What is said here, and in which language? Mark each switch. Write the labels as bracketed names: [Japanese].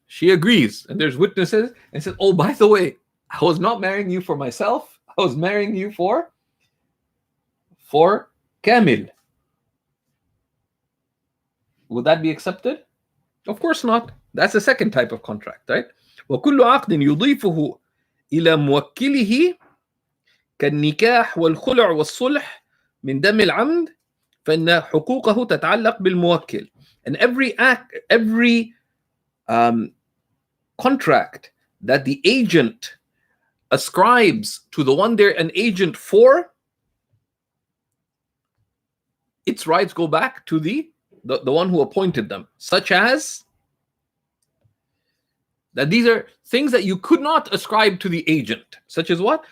[English] She agrees, and there's witnesses, and says, oh, by the way, I was not marrying you for myself. I was marrying you for Kamil. Would that be accepted? Of course not. That's the second type of contract, right? [Arabic] وَكُلُّ عَقْدٍ يُضِيفُهُ إِلَى مُوَكِّلِهِ كالنكاح والخلع والصلح من دم العمد فإن حقوقه تتعلق بالموكل. [English] And every contract that the agent ascribes to the one they're an agent for, its rights go back to the one who appointed them, such as that these are things that you could not ascribe to the agent, such as what?